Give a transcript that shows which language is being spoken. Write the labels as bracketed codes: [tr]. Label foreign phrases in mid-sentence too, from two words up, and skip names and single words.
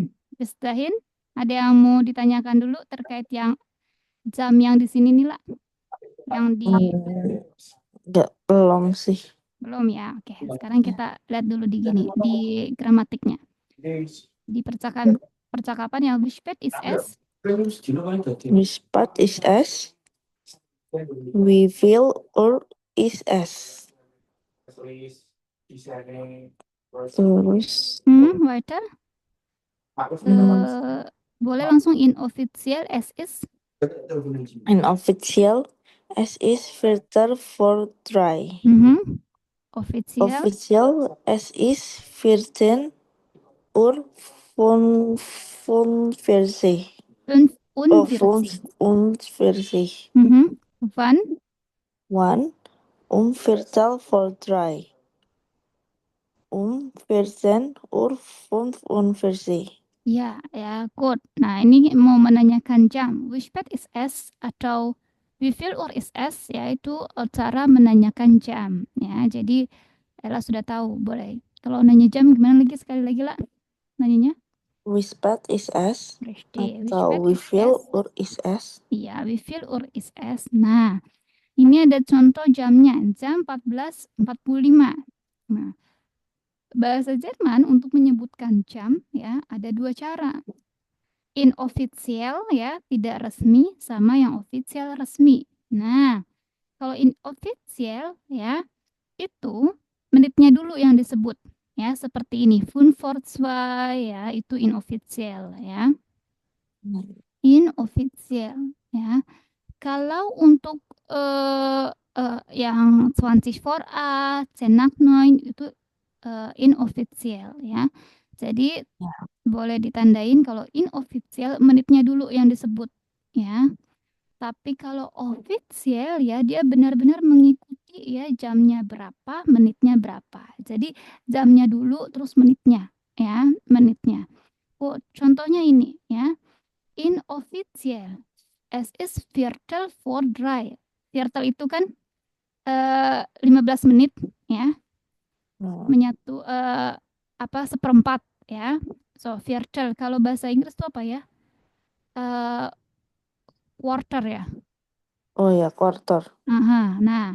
[id] Bis dahin, ada yang mau ditanyakan dulu terkait yang jam yang di sini nih lah. Yang di Belum sih. belum ya. Oke, sekarang kita lihat dulu di gramatiknya. Di percakapan yang [de] wie spät ist es? Wie spät ist es? Wie viel Uhr ist es? [id] Terus [de] Weiter. [id] Boleh langsung [de] inoffiziell es ist. inoffiziell es ist Viertel vor 3. Offiziell. Offiziell es ist 14 Uhr 45. 45. Wann? Wann? Viertel vor 3. 14 Uhr 45. Ya, gut. [id] Nah, ini mau menanyakan jam. [de] Wie spät ist es atau wie viel Uhr ist es? [id] Yaitu cara menanyakan jam. Ya, jadi Ella sudah tahu. Boleh. Kalau nanya jam gimana lagi sekali lagi lah nanyanya? [de] Wie spät ist es? Richtig. Atau wie viel Uhr ist es? Iya, wie viel Uhr ist es? [id] Nah, ini ada contoh jamnya. Jam 14.45. Nah, bahasa Jerman untuk menyebutkan jam ya ada 2 cara. Inofficial ya, tidak resmi, sama yang official resmi. Nah, kalau inofficial ya itu menitnya dulu yang disebut ya, seperti ini 5 vor 2 ya, itu inofficial ya. Inofficial ya. Kalau untuk yang 20 vor 8, 10 nach 9 itu inofficial ya. Jadi boleh ditandain kalau inofficial menitnya dulu yang disebut ya. Tapi kalau official ya dia benar-benar mengikuti ya jamnya berapa, menitnya berapa. Jadi jamnya dulu terus menitnya ya, menitnya. Oh, contohnya ini ya. Inofficial. [de] Es ist Viertel vor 3. [id] Viertel itu kan 15 menit ya. Menyatu seperempat ya. So, Viertel kalau bahasa Inggris itu apa ya? Quarter ya. Oh ya, quarter. Aha, nah.